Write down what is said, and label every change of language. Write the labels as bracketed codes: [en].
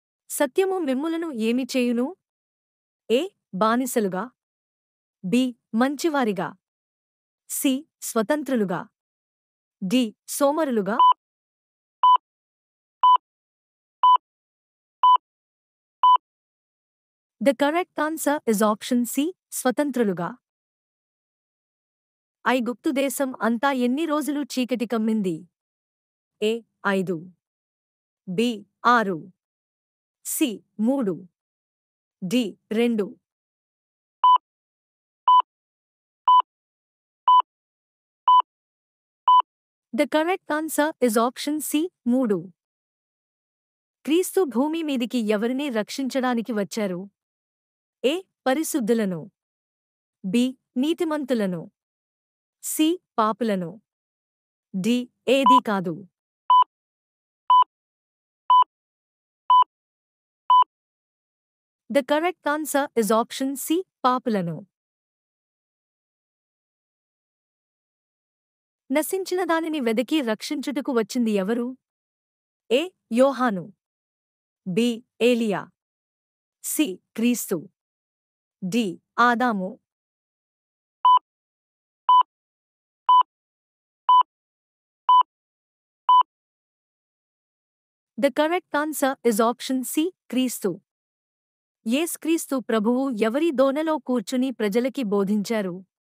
[te] సత్యము మిమ్ములను ఏమి చేయును? ఏ. బానిసలుగా. బి. మంచివారిగా. సి. స్వతంత్రులుగా. D. సోమరులుగా. [en] The correct answer is option C. [te] స్వతంత్రులుగా. ఐగుప్తు దేశం అంతా ఎన్ని రోజులు చీకటి కమ్మింది? ఏ. 5. B. 6. C. 3. D. 2. [en] The correct answer is option C. [te] 3. క్రీస్తు భూమి మీదికి ఎవరిని రక్షించడానికి వచ్చారు? ఏ. పరిశుద్ధులను. బి. నీతిమంతులను. సి. పాపులను. డి. ఏదీ కాదు. [en] The correct answer is option C. [te] పాపులను. నశించిన దానిని వెదకి రక్షించుటకు వచ్చింది ఎవరు? ఏ. యోహాను. బి. ఏలియా. సి. క్రీస్తు. డి. ఆదాము. [en] The correct answer is option C. [te] క్రీస్తు. యేసుక్రీస్తు ప్రభువు ఎవరి దోనెలో కూర్చుని ప్రజలకి బోధించారు?